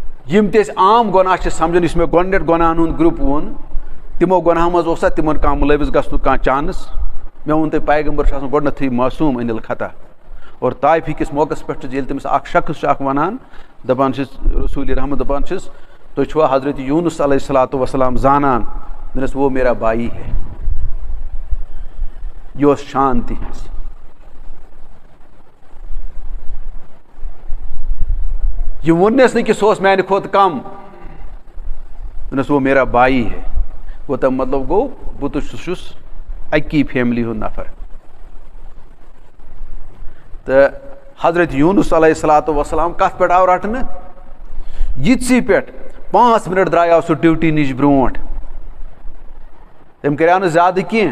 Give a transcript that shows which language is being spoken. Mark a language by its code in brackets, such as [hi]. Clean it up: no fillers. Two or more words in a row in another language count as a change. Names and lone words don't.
[ks] یم تہِ أسۍ عام گۄناہ چھِ سمجھان یُس مےٚ گۄڈٕنٮ۪تھ گۄناہن ہُنٛد گرُپ ووٚن تِمو گۄناہو منٛز اوسا تِمن کانٛہہ مُلوِث گژھنُک کانٛہہ چانس مےٚ ووٚن تۄہہِ پیغمبر چھُ آسان گۄڈٕنٮ۪تھٕے معصوٗم أنِل خطا اور طایفہِ کِس موقعس پٮ۪ٹھ چھُ ییٚلہِ تٔمِس اکھ شخص چھُ اکھ وَنان دَپان چھِس رسوٗلِ رحمت دَپان چھِس تُہۍ چھُوا حضرت یوٗنس [ar] علیہ الصلاتُ وسلام [ks] زانان دوٚپنَس [ur] وہ میرا بھائی ہے. [ks] یہِ اوس شان تِہنٛز. یہِ ووٚننَس نہٕ کہِ سُہ اوس میانہِ کھۄتہٕ کم دوٚپنَس [ur] وہ میرا بھائی ہے. [ks] گوٚو تَمیُک مطلب گوٚو بہٕ تہِ چھُس اَکی فیملی ہُنٛد نفر. تہٕ حضرت یوٗنس [ar] علیہ الصلاتُ وسلام [ks] کتھ پٮ۪ٹھ آو رٹنہٕ یِتسٕے پٮ۪ٹھ 5 مِنٹ درٛایاو سُہ ڈیوٹی نِش برونٛٹھ. تٔمۍ کریاو نہٕ زیادٕ کینٛہہ.